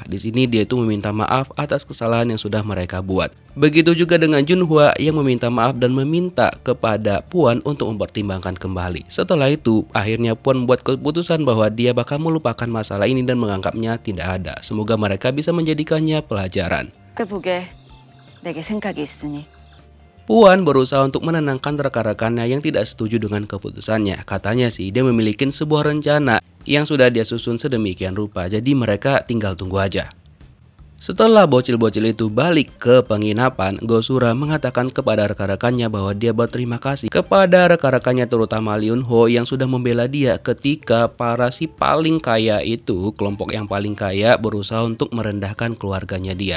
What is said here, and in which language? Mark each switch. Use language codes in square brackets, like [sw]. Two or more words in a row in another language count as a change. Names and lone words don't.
[id] Di sini dia itu meminta maaf atas kesalahan yang sudah mereka buat. Begitu juga dengan Junhwa yang meminta maaf dan meminta kepada Puan untuk mempertimbangkan kembali. Setelah itu, akhirnya Puan membuat keputusan bahwa dia bakal melupakan masalah ini dan menganggapnya tidak ada. Semoga mereka bisa menjadikannya pelajaran. [ko] 보게 내게 생각이 있으니. [id] Puan berusaha untuk menenangkan rekan-rekannya yang tidak setuju dengan keputusannya. Katanya sih dia memiliki sebuah rencana yang sudah dia susun sedemikian rupa, jadi mereka tinggal tunggu aja. Setelah bocil-bocil itu balik ke penginapan, Gosura mengatakan kepada rekan-rekannya bahwa dia berterima kasih kepada rekan-rekannya terutama Eunho yang sudah membela dia ketika para si paling kaya itu, kelompok yang paling kaya berusaha untuk merendahkan keluarganya dia.